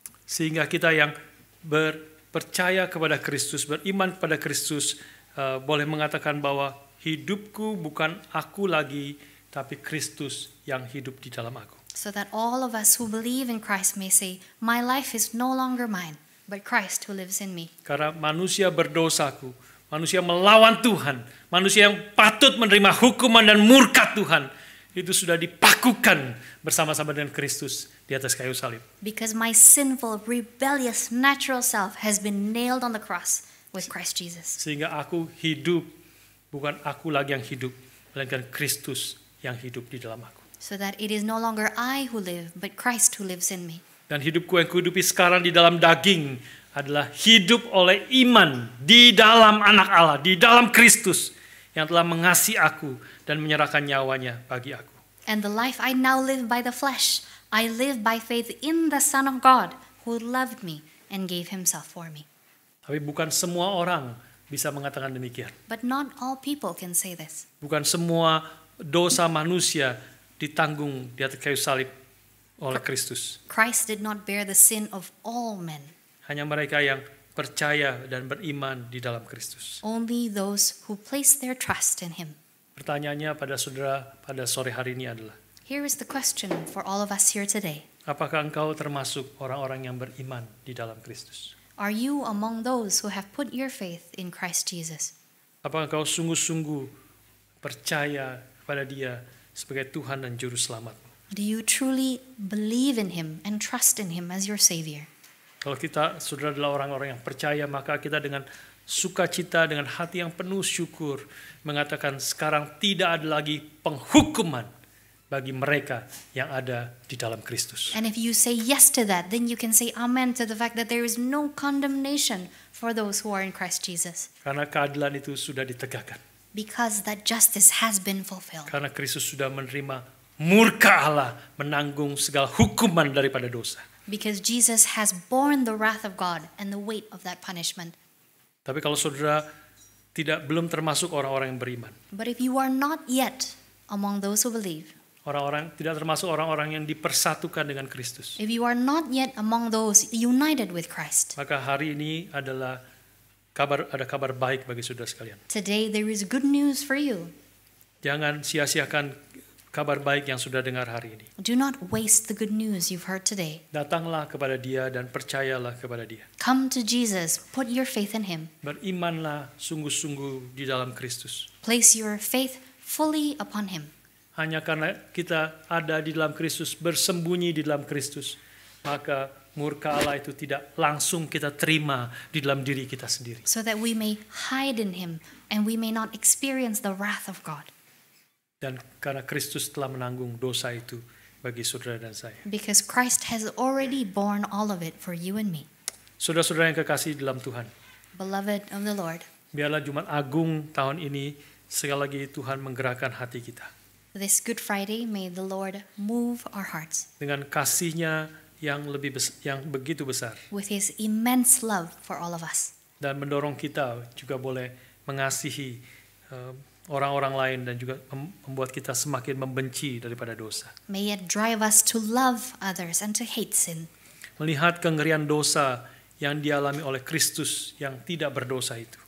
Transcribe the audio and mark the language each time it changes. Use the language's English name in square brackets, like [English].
[Indonesian] Sehingga kita yang percaya kepada Kristus, beriman kepada Kristus, boleh mengatakan bahwa hidupku bukan aku lagi, tapi Kristus yang hidup di dalam aku. [English] So that all of us who believe in Christ may say, my life is no longer mine, but Christ who lives in me. [Indonesian] Karena manusia berdosaku, manusia melawan Tuhan, manusia yang patut menerima hukuman dan murka Tuhan, itu sudah dipakukan bersama-sama dengan Kristus di atas kayu salib. [English] Because my sinful, rebellious, natural self has been nailed on the cross with Christ Jesus. [Indonesian] Sehingga aku hidup, bukan aku lagi yang hidup, melainkan Kristus yang hidup di dalam aku. [English] So that it is no longer I who live, but Christ who lives in me. [Indonesian] Dan hidupku yang kuhidupi sekarang di dalam daging adalah hidup oleh iman di dalam anak Allah, di dalam Kristus yang telah mengasihi aku dan menyerahkan nyawanya bagi aku. [English] And the life I now live by the flesh, I live by faith in the Son of God who loved me and gave himself for me. [Indonesian] Tapi bukan semua orang bisa mengatakan demikian. [English] But not all people can say this. [Indonesian] Bukan semua dosa manusia ditanggung di atas kayu salib oleh Kristus. [English] Christ did not bear the sin of all men. [Indonesian] Hanya mereka yang percaya dan beriman di dalam Kristus. [English] Only those who place their trust in him. [Indonesian] Pertanyaannya pada saudara pada sore hari ini adalah, [English] here is the question for all of us here today. [Indonesian] Apakah engkau termasuk orang-orang yang beriman di dalam Kristus? [English] Are you among those who have put your faith in Christ Jesus? [Indonesian] Apakah engkau sungguh-sungguh percaya kepada Dia sebagai Tuhan dan Juru Selamatmu? [English] Do you truly believe in him and trust in him as your Savior? [Indonesian] Kalau kita, saudara, adalah orang-orang yang percaya, maka kita dengan sukacita, dengan hati yang penuh syukur, mengatakan sekarang tidak ada lagi penghukuman bagi mereka yang ada di dalam Kristus. [English] And if you say yes to that, then you can say amen to the fact that there is no condemnation for those who are in Christ Jesus. [Indonesian] Karena keadilan itu sudah ditegakkan. [English] Because that justice has been fulfilled. [Indonesian] Karena Kristus sudah menerima murka Allah, menanggung segala hukuman daripada dosa. [English] Because Jesus has borne the wrath of God and the weight of that punishment. [Indonesian] Tapi kalau saudara belum termasuk orang-orang yang beriman, [English] but if you are not yet among those who believe, [Indonesian] tidak termasuk orang-orang yang dipersatukan dengan Kristus, [English] if you are not yet among those united with Christ, [Indonesian] maka hari ini adalah ada kabar baik bagi saudara sekalian. [English] Today there is good news for you. [Indonesian] Jangan sia-siakan kabar baik yang sudah dengar hari ini. [English] Do not waste the good news you've heard today. [Indonesian] Datanglah kepada Dia dan percayalah kepada Dia. [English] Come to Jesus, put your faith in him. [Indonesian] Berimanlah sungguh-sungguh di dalam Kristus. [English] Place your faith fully upon him. [Indonesian] Hanya karena kita ada di dalam Kristus, bersembunyi di dalam Kristus, maka murka Allah itu tidak langsung kita terima di dalam diri kita sendiri. [English] So that we may hide in him and we may not experience the wrath of God. [Indonesian] Dan karena Kristus telah menanggung dosa itu bagi saudara dan saya. [English] Because Christ has already borne all of it for you and me. [Indonesian] Saudara-saudara yang kekasih dalam Tuhan, [English] Beloved of the Lord, [Indonesian] biarlah Jumat Agung tahun ini sekali lagi Tuhan menggerakkan hati kita. [English] this Good Friday may the Lord move our hearts [Indonesian] Dengan kasih-Nya yang begitu besar, [English] with his immense love for all of us. [Indonesian] dan mendorong kita juga boleh mengasihi orang-orang lain dan juga membuat kita semakin membenci daripada dosa. [English] May it drive us to love others and to hate sin. [Indonesian] Melihat kengerian dosa yang dialami oleh Kristus yang tidak berdosa itu.